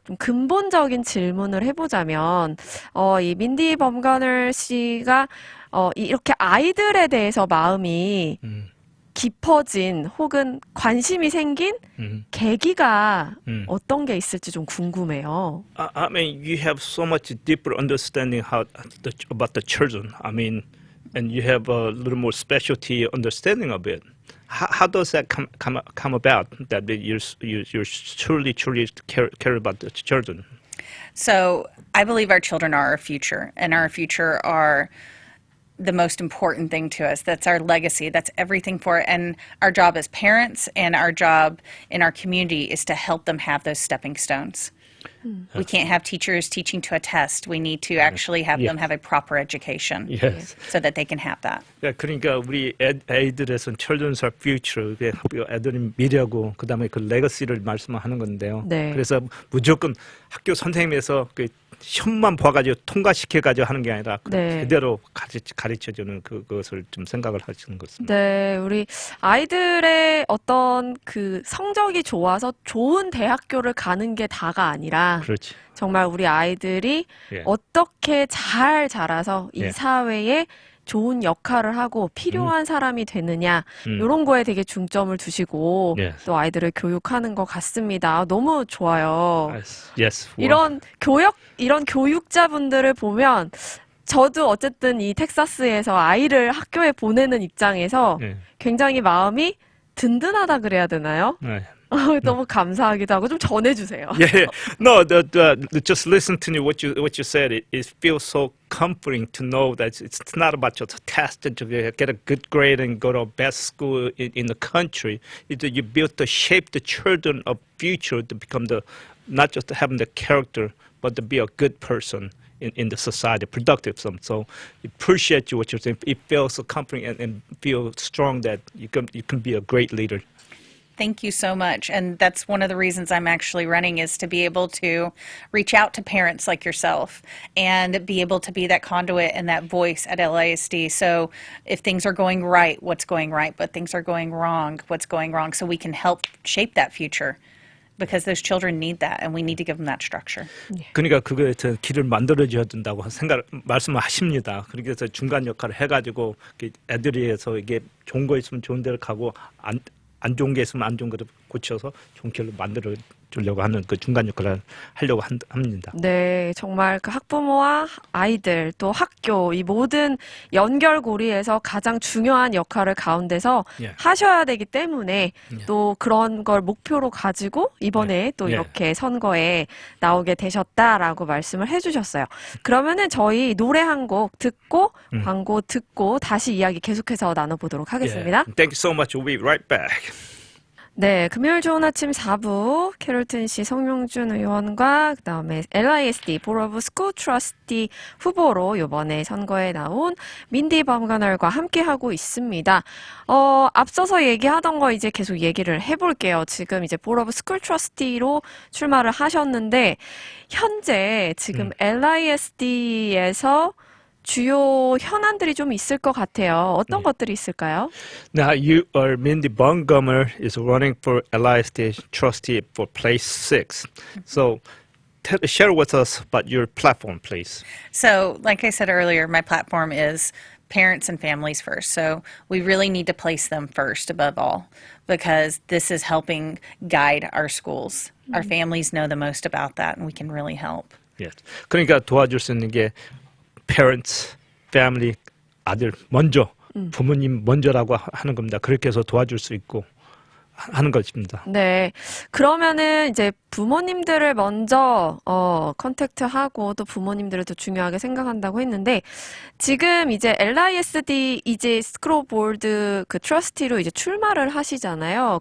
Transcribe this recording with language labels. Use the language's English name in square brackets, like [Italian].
[Korean] 좀 근본적인 질문을 해보자면 이 민디 범거널 씨가 이렇게 아이들에 대해서 마음이 깊어진 혹은 관심이 생긴 계기가 어떤 게 있을지 좀 궁금해요. [English] I mean, you have so much deeper understanding about the children. I mean, and you have a little more specialty understanding of it. How does that come about that you truly care about the children? So I believe our children are our future, and our future are the most important thing to us. That's our legacy. That's everything for it. And our job as parents and our job in our community is to help them have those stepping stones. We can't have teachers teaching to a test. We need to actually have them have a proper education Yes. so that they can have that. [Korean] 그러니까 우리 아이들에서는 [English] children's our future, [Korean] 애들의 미래고 그다음에 그 레거시를 말씀하는 건데요. 네. 그래서 무조건 학교 선생님에서 그 시험만 봐가지고 통과시켜가지고 하는 게 아니라 네. 제대로 가르쳐주는 그것을 좀 생각을 하시는 것입니다. 네, 우리 아이들의 어떤 그 성적이 좋아서 좋은 대학교를 가는 게 다가 아니라 그렇지. 정말 우리 아이들이 예. 어떻게 잘 자라서 이 예. 사회에 좋은 역할을 하고 필요한 사람이 되느냐 이런 거에 되게 중점을 두시고 예. 또 아이들을 교육하는 것 같습니다. 너무 좋아요. [English] Yes. [Korean] 이런 교육자분들을 보면 저도 어쨌든 이 텍사스에서 아이를 학교에 보내는 입장에서 예. 굉장히 마음이 든든하다 그래야 되나요? 네. 너무 감사하기도 하고 좀 전해주세요. [English] Yeah, no. Just listen to what you said. It feels so comforting to know that it's not about just a test and to get a good grade and go to a best school in the country. It's that you built to shape the children of future to become not just having the character, but to be a good person in the society, productive. So appreciate what you're saying. It feels so comforting and feel strong that you can be a great leader. Thank you so much. And that's one of the reasons I'm actually running, is to be able to reach out to parents like yourself and be able to be that conduit and that voice at LISD. So if things are going right, what's going right, but things are going wrong, what's going wrong, so we can help shape that future. Because those children need that, and we need to give them that structure. [Korean] 그러니까 그거에 길을 만들어줘야 된다고 말씀을 하십니다. 그래서 중간 역할을 해가지고 애들이 해서 이게 좋은 거 있으면 좋은 데를 가고 안 좋은 게 있으면 안 좋은 거를 고쳐서 좋은 길로 만들어 주려고 하는 그 중간 역할을 하려고 합니다. 네, 정말 그 학부모와 아이들 또 학교 이 모든 연결고리에서 가장 중요한 역할을 가운데서 예. 하셔야 되기 때문에 또 그런 걸 목표로 가지고 이번에 또 예. 이렇게 선거에 나오게 되셨다라고 말씀을 해주셨어요. 그러면은 저희 노래 한 곡 듣고 광고 듣고 다시 이야기 계속해서 나눠보도록 하겠습니다. [English] Yeah. Thank you so much. We'll be right back. [Korean] 네, 금요일 좋은 아침 4부 캐롤튼시 성용준 의원과 그다음에 LISD [English] 보ard of school trustee [Korean] 후보로 이번에 선거에 나온 민디 범거널과 함께하고 있습니다. 앞서서 얘기하던 거 이제 계속 얘기를 해볼게요. 지금 이제 [English] 보ard of school trustee [Korean] 로 출마를 하셨는데 현재 지금 LISD에서 주요 현안들이 좀 있을 것 같아요. 어떤 것들이 있을까요? [English] Now, Mindy Montgomery is running for LISD trustee for place 6. So, share with us about your platform, please. So, like I said earlier, my platform is parents and families first. So, we really need to place them first above all because this is helping guide our schools. Our families know the most about that and we can really help. Yes. [Korean] 그러니까 도와줄 수 있는 게 parents, family, 아들 먼저, 부모님 먼저라고 하는 겁니다. 그렇게 해서 도와줄 수 있고 하는 것입니다. 네. 그러면은 이제 부모님들을 먼저 컨택트하고 또 부모님들을 더 중요하게 생각한다고 했는데 지금 이제 LISD 이제 스크롤보드 그 트러스티로 이제 출마를 하시잖아요.